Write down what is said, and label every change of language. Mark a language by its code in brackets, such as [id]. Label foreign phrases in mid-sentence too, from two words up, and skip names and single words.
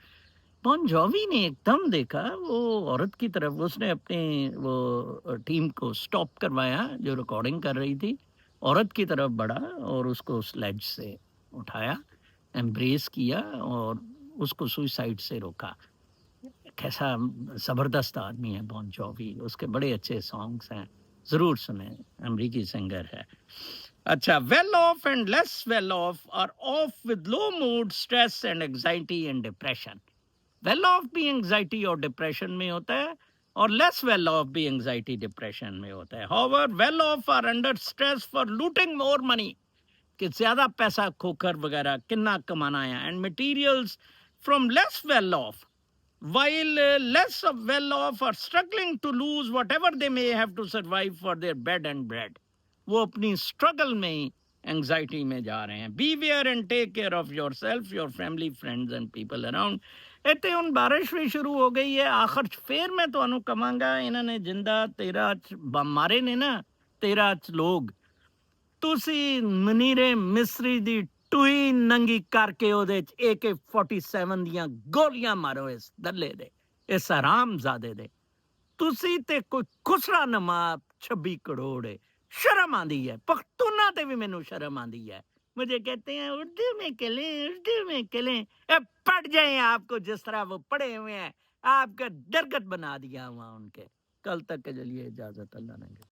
[ur] بون جووی نے ایک دم دیکھا وہ عورت کی طرف، اس نے اپنی وہ ٹیم کو سٹاپ کروایا جو ریکارڈنگ کر رہی تھی، عورت کی طرف بڑھا اور اس کو اس لیج سے اٹھایا، ایمبریس کیا اور اس کو سوئسائڈ سے روکا۔ کیسا زبردست آدمی ہے بون جووی، اس کے بڑے اچھے سانگز ہیں، ضرور سنیں، امریکی سنگر ہے۔ اچھا، [en] well off and less well off are off with low mood, stress and anxiety and depression. well off [ur] بھی [en] anxiety and depression [ur] میں ہوتا ہے، اور [en] less well off [ur] بھی [en] anxiety depression [ur] میں ہوتا ہے۔ [en] However, well off are under stress for looting more money، [ur] کہ زیادہ پیسہ کھوکر وغیرہ کنا کمانا ہے، [en] اینڈ materials from less well off، while less of well off are struggling to lose whatever they may have to survive for their bed and bread۔ [ur] وہ اپنی اسٹرگل میں ہی انگزائٹی میں جا رہے ہیں۔ [en] be ware and take care of your self, your family, friends and people around. [pa] اتنے ہن بارش بھی شروع ہو گئی ہے، آخر پھر میں تمہیں کہاں گا، انہوں نے جندہ 13 بم مارے نے نا، 13 لوگ، تسی منیر مصری دی ٹوئی ننگی کر کے او دے AK-47 دیاں گولیاں مارو اس دلے دے، اس حرام زادے دے۔ تسی تے کوئی خسرا نما 26 کروڑ ہے، شرم آندی ہے، پختونہ تے بھی مینوں شرم آندی ہے۔ [ur] مجھے کہتے ہیں اردو میں کلیں، اردو میں کلیں، پڑھ جائیں آپ کو جس طرح وہ پڑھے ہوئے ہیں، آپ کا درگت بنا دیا ہوا ان کے۔ کل تک کے لیے اجازت، اللہ نے